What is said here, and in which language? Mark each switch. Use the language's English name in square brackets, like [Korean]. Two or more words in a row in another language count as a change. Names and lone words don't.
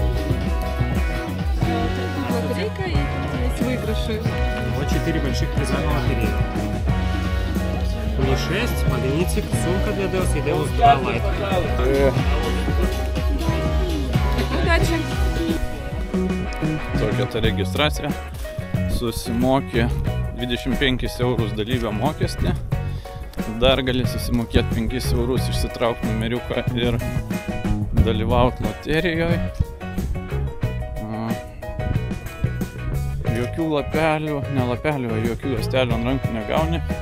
[Russian] Лотерейка и есть выигрыши. Вот 4 больших приза на лотерею. Мне 6, магнитик, сумка для Deus и Deus 2 Light. Удачи! [Lithuanian] Tokia ta registracija. Susimokė 25 eurus dalyvio mokestį. Dar gali susimokėti 5 eurus, išsitraukti numeriuką ir dalyvauti loterijoje. Jokių lapelių, ne lapelių, jokių juostelių ant rankų negauni.